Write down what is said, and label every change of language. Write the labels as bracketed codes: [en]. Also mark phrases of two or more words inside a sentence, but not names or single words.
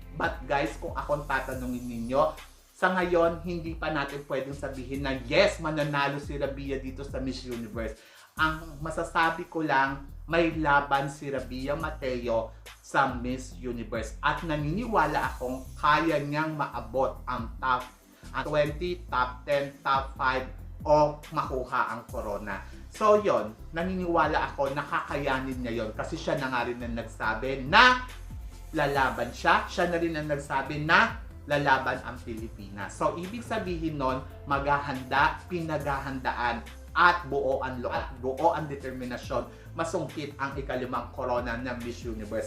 [en] But guys, [tl] kung akong tatanungin ninyo, sa ngayon, hindi pa natin pwedeng sabihin na yes, mananalo si Rabia dito sa Miss Universe. ang masasabi ko lang, may laban si Rabia Mateo sa Miss Universe at naniniwala akong kaya niyang maabot ang top 20, top 10, top 5 o makuha ang corona. So yon, naniniwala ako nakakayanin niya yon kasi siya na nga rin ang nagsabi na lalaban siya. Siya na rin ang nagsabi na lalaban ang Pilipinas. So ibig sabihin nun, maghahanda, pinaghahandaan at buo ang loob, buo ang determinasyon, masungkit ang ikalimang corona ng Miss Universe.